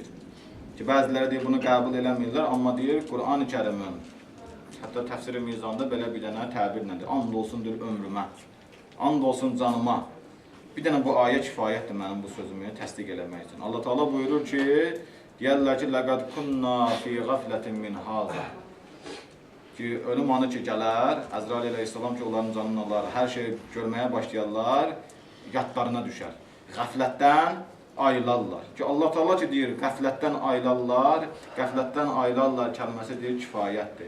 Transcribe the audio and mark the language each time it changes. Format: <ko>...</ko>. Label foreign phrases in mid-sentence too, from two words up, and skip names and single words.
<az>Ki, bəziləri deyir, bunu qəbul eləmirlər, amma deyir, Qur'an-ı Kərimin, hətta təfsir-i mizanda belə bir dənə təbirlədir. And olsun deyir ömrümə, and olsun canıma. Bir dənə bu ayə kifayətdir mənim bu sözümü təsdiq eləmək üçün. Allah Teala buyurur ki, deyərlər ki,</az> <ar>لَقَدْ كُنَّا فِي غَفْلَةٍ مِنْ هَذَا.</ar> <az>Ki, ölüm anı ki gələr, Əzrail əleyhissalam ki, onların canını alır, hər şey görməyə başlayarlar, yadlarına düşər. Qəflətdən ayılarlar. Ki, Allah Teala ki, deyir, qəflətdən ayılarlar, qəflətdən ayılarlar kəlməsi deyir, kifayətdir.</az>